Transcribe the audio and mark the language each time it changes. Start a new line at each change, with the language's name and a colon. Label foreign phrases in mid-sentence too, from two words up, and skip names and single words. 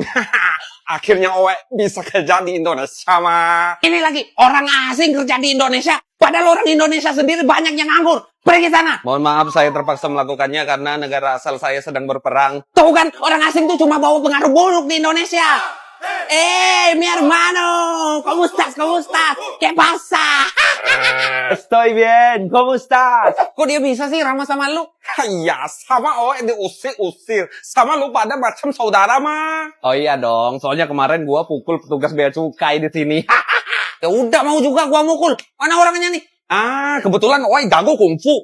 Indonesian: Akhirnya Owe bisa kerja di Indonesia, Ma. Ini lagi, orang asing kerja di Indonesia. Padahal orang Indonesia sendiri banyak yang nganggur. Pergi sana. Mohon maaf, saya terpaksa melakukannya karena negara asal saya sedang berperang. Tuh kan, orang asing tuh cuma bawa pengaruh buruk di Indonesia.
Spanish: Mi hermano, ¿cómo estás? ¿Qué pasa? Estoy bien, ¿cómo estás?
Indonesian: Kok dia bisa sih ramah sama lu? Ya, sama Owe diusir-usir. Sama lu pada macam saudara, Ma. Oh iya dong, soalnya kemarin gua pukul petugas bea cukai di sini. Ya udah, mau juga gua mukul. Mana orangnya nih? Kebetulan Owe jago kungfu.